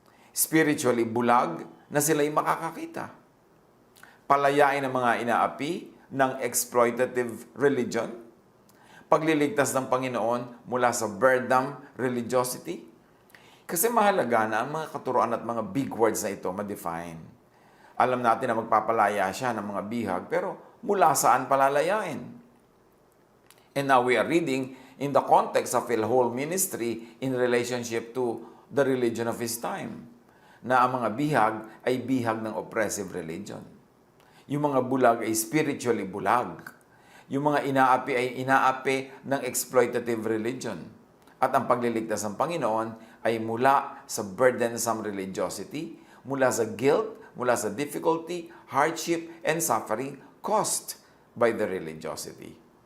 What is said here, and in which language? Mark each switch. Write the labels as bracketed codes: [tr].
[tl] Spiritually bulag na sila'y makakakita. Palayain ang mga inaapi ng exploitative religion. Pagliligtas ng Panginoon mula sa verdam religiosity. Kasi mahalaga na ang mga katuruan at mga big words na ito ma-define. Alam natin na magpapalaya siya ng mga bihag, pero mula saan palalayain? [en] And now we are reading in the context of his whole ministry in relationship to the religion of his time. [tl] Na ang mga bihag ay bihag ng oppressive religion. Yung mga bulag ay spiritually bulag. Yung mga inaapi ay inaapi ng exploitative religion. At ang pagliligtas ng Panginoon ay mula sa burdensome religiosity, mula sa guilt, mula sa [en] difficulty, hardship, and suffering caused by the religiosity.